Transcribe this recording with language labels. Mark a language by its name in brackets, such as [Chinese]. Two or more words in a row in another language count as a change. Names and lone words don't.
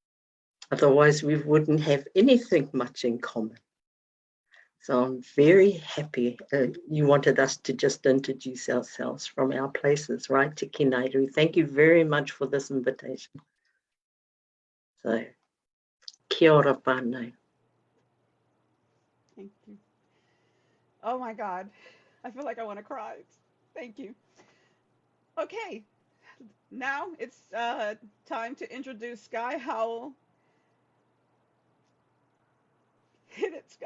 [English] Otherwise, we wouldn't have anything much in common. So I'm very happy. You wanted us to just introduce ourselves from our places, right, to Kinairu. Thank you very much for this invitation. So, [Māori] kia ora whānau. [English] Thank you. Oh my God. I feel like I want to cry. Thank you. Okay. Now it's time to introduce Sky Howell. Hit it, Sky.